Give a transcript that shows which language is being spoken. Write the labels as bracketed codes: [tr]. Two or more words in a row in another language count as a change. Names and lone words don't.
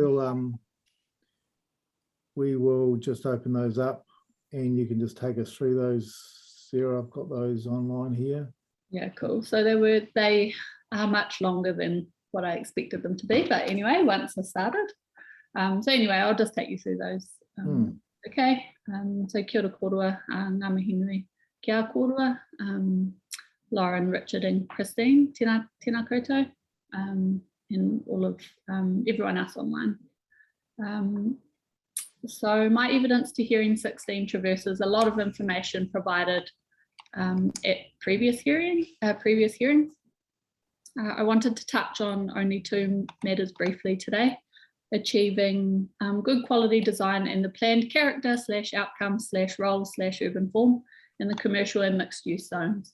[en] We will just open those up, and you can just take us through those, Sarah. I've got those online here. Yeah, cool. So they are much longer than what I expected them to be, but anyway, once I started. So anyway, I'll just take you through those. Okay. So [mi] kia ora kōrua, ngā mihi nui kia kōrua, Lauren, Richard, and Christine, tēnā koutou, [en] and all of everyone else online. So my evidence to hearing 16 traverses a lot of information provided at previous hearings. I wanted to touch on only 2 matters briefly today: achieving good quality design and the planned character / outcome / role / urban form in the commercial and mixed use zones.